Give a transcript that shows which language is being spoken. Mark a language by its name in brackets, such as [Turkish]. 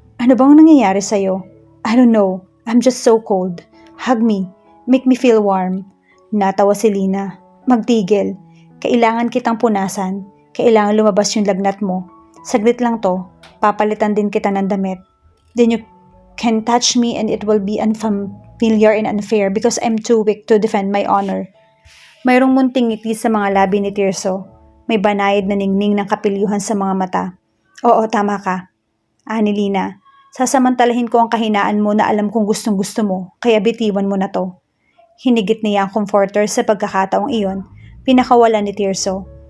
[Filipino] Ano bang nangyayari sa'yo? [English] I don't know. I'm just so cold. Hug me. Make me feel warm. [Filipino] Natawa si Lina. Magtigil. Kailangan kitang punasan. Kailangan lumabas yung lagnat mo. Saglit lang to. Papalitan din kita ng damit. [English] Then you can touch me and it will be unfamiliar and unfair because I'm too weak to defend my honor. [Filipino] Mayroong munting ngiti sa mga labi ni Tirso. May banayad na ningning ng kapilyuhan sa mga mata. Oo, tama ka. Ani Lina. Sasamantalahin ko ang kahinaan mo na alam kong gustong gusto mo, kaya bitiwan mo na to. Hinigit niya ang comforter sa pagkakataong iyon, pinakawalan ni Tirso.